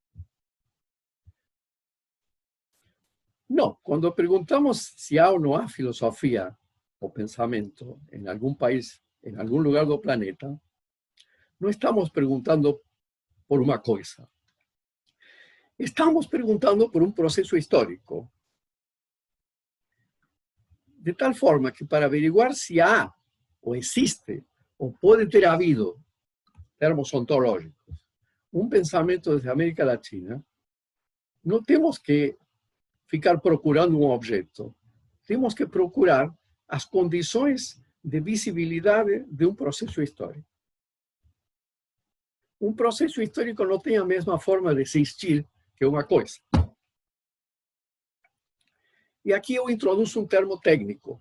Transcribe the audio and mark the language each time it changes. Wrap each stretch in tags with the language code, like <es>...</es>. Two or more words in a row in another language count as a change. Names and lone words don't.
<pt>Não, quando perguntamos se há ou não há filosofia ou pensamento em algum país, em algum lugar do planeta, não estamos perguntando por uma coisa. Estamos perguntando por um processo histórico. De tal forma que para averiguar se há ou existe ou pode ter havido termos ontológicos,</pt> <es>un pensamiento desde América Latina, no tenemos que</es> <pt>ficar procurando</pt> <es>un objeto, tenemos que</es> <pt>procurar as condições de visibilidade de um processo histórico. Um processo histórico não tem a mesma forma de existir que uma coisa. E aqui eu introduzo um termo técnico.</pt>